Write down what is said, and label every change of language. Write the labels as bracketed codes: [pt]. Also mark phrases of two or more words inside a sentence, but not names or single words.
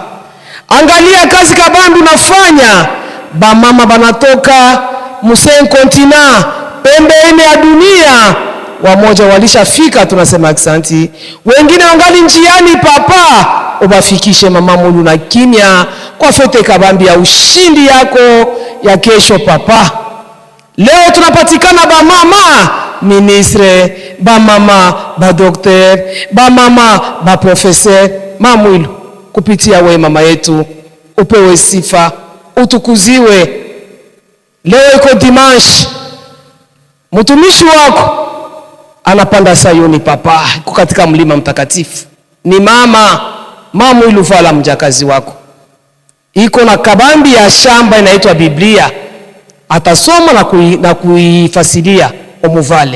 [sw] Angalia kazi kabambi unafanya. Bamama banatoka musen kontina pembe ine ya dunia, wamoja walishafika, tunasema asante. Wengine wangali njiani. Papa, ubafikishe Mama Mwilu na kimya kwa fete kabambi ya ushindi yako ya kesho. Papa, leo tunapatikana bamama ministre, bamama ba docteur, bamama ba professeur. Mama Mwilu, kupitia we mama yetu, upewe sifa, utukuziwe. Leo iko dimanche, mtumishi wako anapanda Sayuni. Papa, iko katika mlima mtakatifu. Ni Mama Mwilu vala mjakazi wako, iko na kabambi ya shamba inaitwa Biblia, atasoma na kuifasiria omuvale.